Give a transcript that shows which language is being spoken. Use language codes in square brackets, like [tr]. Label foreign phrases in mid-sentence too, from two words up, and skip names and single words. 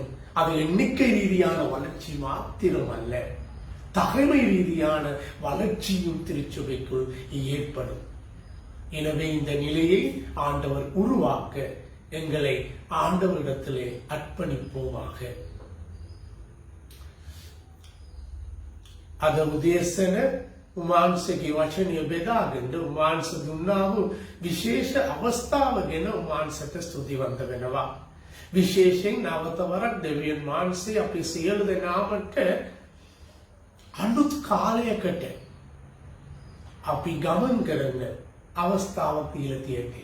[ta] அது எண்ணிக்கை ரீதியான வளர்ச்சி மாத்திரம் அல்ல, தகைமை ரீதியான வளர்ச்சியும் திருச்சபைக்குள் ஏற்படும். எனவே இந்த நிலையை ஆண்டவர் உருவாக்க எங்களை ஆண்டவரிடத்திலே அர்ப்பணிப்போமாக. [si] අද උදේසන උන්වහන්සේගේ වචනය බෙදාගෙන උන්වහන්සේ දුන්නා වූ විශේෂ අවස්ථාව ගැන උන්වහන්සේට ස්තුතිවන්ත වෙනවා. විශේෂයෙන් නවතවරක් දෙවියන් වහන්සේ අපි සියලු දෙනාට අලුත් කාලයකට අපි ගමන් කරන අවස්ථාවක් දීලා තියෙන්නේ.